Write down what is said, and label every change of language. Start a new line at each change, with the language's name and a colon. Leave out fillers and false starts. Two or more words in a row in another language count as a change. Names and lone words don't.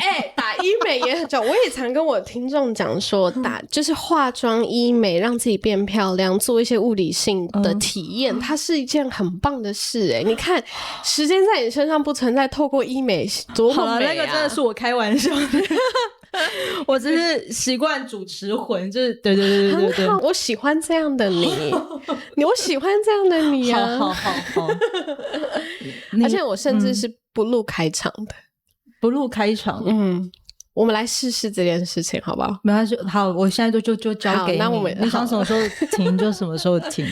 Chinese: 打醫美也很重要。我也常跟我聽眾講說，就是化妝醫美，讓自己變漂亮，做一些物理性的體驗，它是一件很棒的事。你看，時間在你身上不存在，透過醫美多麼美啊！好了，那個真的是我開玩笑的。我只是習慣主持魂，就是對，很好，我喜歡這樣的你，我喜歡這樣的你啊！好，而且我甚至是不錄開場的，不錄開場，我們來試試這件事情好不好？沒關係，好，我現在就交給你。那我們你想什麼時候停就什麼時候停。